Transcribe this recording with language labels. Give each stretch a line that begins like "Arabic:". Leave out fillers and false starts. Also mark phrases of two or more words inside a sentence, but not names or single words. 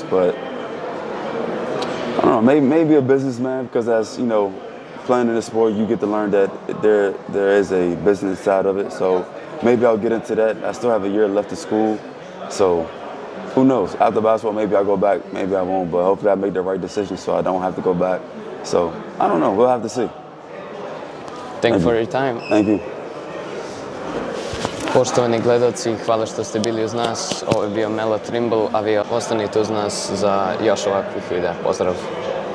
English: But I don't know, maybe a businessman because as, playing in the sport, you get to learn that there is a business side of it. So maybe I'll get into that. I still have a year left of school. So who knows? After basketball, maybe I'll go back, maybe I won't. But hopefully I make the right decision so I don't have to go back. So I don't know. We'll have to see. Thank you for your time. Thank you.
Serbian: Poštovani gledaoci, hvala što ste bili uz nas. Ovo je bio Melo Trimble, a vi ostanite uz nas za još ovakvih videa. Pozdrav!